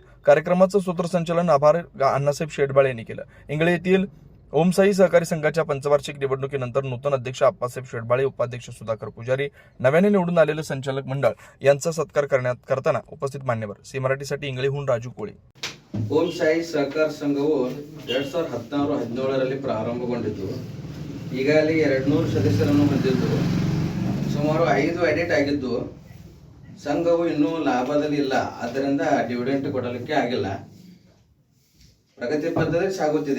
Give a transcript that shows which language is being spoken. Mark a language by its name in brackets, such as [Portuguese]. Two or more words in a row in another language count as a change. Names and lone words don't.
[Marathi] कार्यक्रमाचं सूत्रसंचालन आभार अण्णासाहेब शेडबाळे यांनी केलं. इंगळे येथील ओम साई सहकारी संघाच्या पंचवार्षिक निवडणुकीनंतर नूतन अध्यक्ष आप्पासाहेब शेडबाळे, उपाध्यक्ष सुधाकर पुजारी, नव्याने निवडून आलेले संचालक मंडळ यांचा सत्कार करताना उपस्थित मान्यवर. सी मराठीसाठी इंगळेहून राजू कोळे. [Kannada] ಓಂ ಸಾಯಿ ಸಹಕಾರ ಸಂಘವು 2016-17ರಲ್ಲಿ ಪ್ರಾರಂಭಗೊಂಡಿದ್ದು ಈಗಾಗಲೇ 200 ಸದಸ್ಯರನ್ನು ಹೊಂದಿದ್ದು ಸುಮಾರು 5 ಆಡಿಟ್ ಆಗಿದ್ದು ಸಂಘವು ಇನ್ನೂ ಲಾಭದಲ್ಲಿ ಇಲ್ಲ. ಆದ್ದರಿಂದ ಡಿವಿಡೆಂಟ್ ಕೊಡಲಿಕ್ಕೆ ಆಗಿಲ್ಲ. ಪ್ರಗತಿ ಪಥದಲ್ಲಿ ಸಾಗುತ್ತಿದೆ.